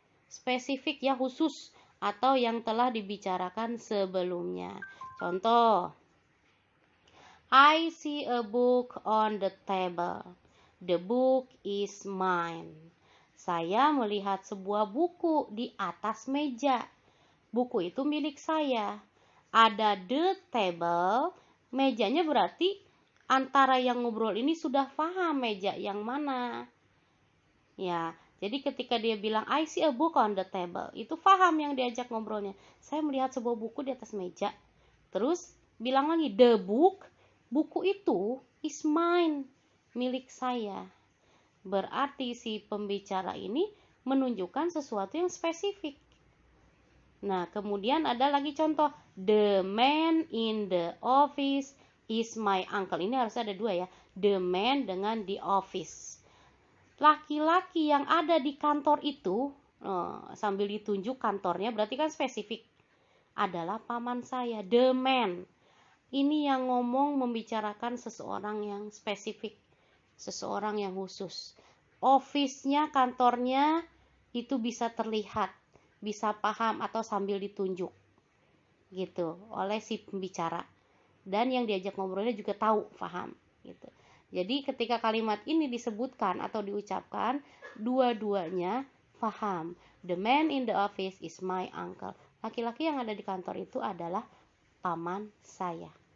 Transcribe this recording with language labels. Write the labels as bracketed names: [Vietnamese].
[Indonesian] Spesifik ya, khusus, atau yang telah dibicarakan sebelumnya. [English] Contoh, I see a book on the table. The book is mine. [Indonesian] Saya melihat sebuah buku di atas meja. Buku itu milik saya. Ada the table, mejanya berarti antara yang ngobrol ini sudah paham meja yang mana. Ya, jadi ketika dia bilang [English] I see a book on the table, [Indonesian] itu paham yang diajak ngobrolnya. Saya melihat sebuah buku di atas meja. Terus bilang lagi the book, buku itu [English] is mine, [Indonesian] milik saya. Berarti si pembicara ini menunjukkan sesuatu yang spesifik. Nah, kemudian ada lagi contoh. [English] The man in the office is my uncle. [Indonesian] Ini harus ada dua ya. The man dengan the office. Laki-laki yang ada di kantor itu, sambil ditunjuk kantornya, berarti kan spesifik. Adalah paman saya, the man. Ini yang ngomong membicarakan seseorang yang spesifik, seseorang yang khusus. Office-nya, kantornya itu bisa terlihat, bisa paham atau sambil ditunjuk gitu oleh si pembicara. Dan yang diajak ngobrolnya juga tahu, paham gitu. Jadi ketika kalimat ini disebutkan atau diucapkan, dua-duanya paham. [English] The man in the office is my uncle. [Indonesian] Laki-laki yang ada di kantor itu adalah paman saya.